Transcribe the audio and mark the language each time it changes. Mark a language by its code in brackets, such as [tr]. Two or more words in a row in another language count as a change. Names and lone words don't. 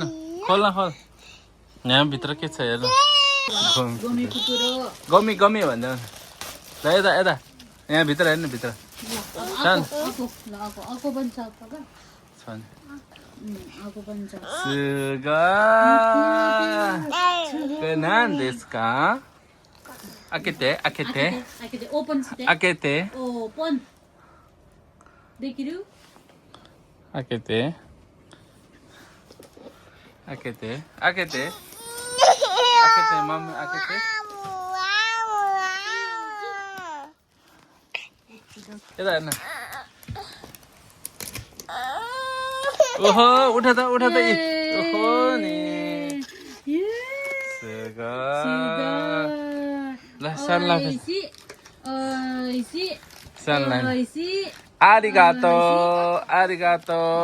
[ne] खोल न खोल। यहाँ भित्र के छ हेर। गमी गमी भन्छ। ल यता यता यहाँ भित्र हेर्नु भित्र सानो सुगा [ja] 何ですか? 開けて開けてオープンして。開けてオープンできる？開けて開けて開けて開けてママ開けて。 [ne] यता हेर्न। ओहो उठा त हो नि ल सानलाई [ja] ありがとう ありがとう